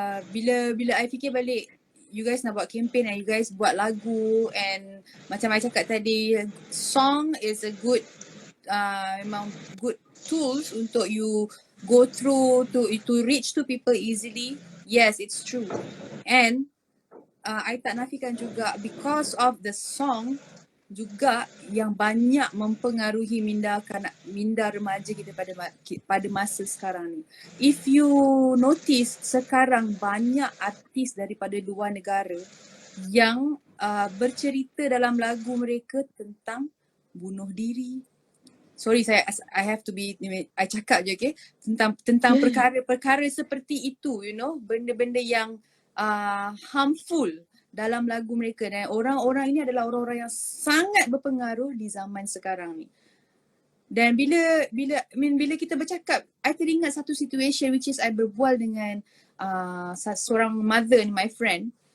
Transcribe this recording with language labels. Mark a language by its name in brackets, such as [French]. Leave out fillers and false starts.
[Malay] Bila [English] I [Malay] fikir balik, [English] you guys [Malay] nak buat [English] campaign and you guys [Malay] buat lagu, [English] and [Malay] macam [English] I [Malay] cakap tadi, [English] song is a good [Malay] memang [English] good tools [Malay] untuk [English] you go through to reach to people easily. Yes, it's true. And I [Malay] tak nafikan juga [English] because of the song [Malay] juga yang banyak mempengaruhi minda remaja kita pada masa sekarang ni. [English] If you notice, [Malay] sekarang banyak artis daripada luar negara yang bercerita dalam lagu mereka tentang bunuh diri. [English] Sorry, I have to be, I [Malay] cakap je, [English] okay? [Malay] Tentang perkara-perkara seperti itu, [English] you know, [Malay] benda-benda yang harmful dalam lagu mereka, dan orang-orang ini adalah orang-orang yang sangat berpengaruh di zaman sekarang ni. Dan bila kita bercakap, I teringat satu [English] situation which is I [Malay] berbual dengan seorang mother ni, [English] my friend.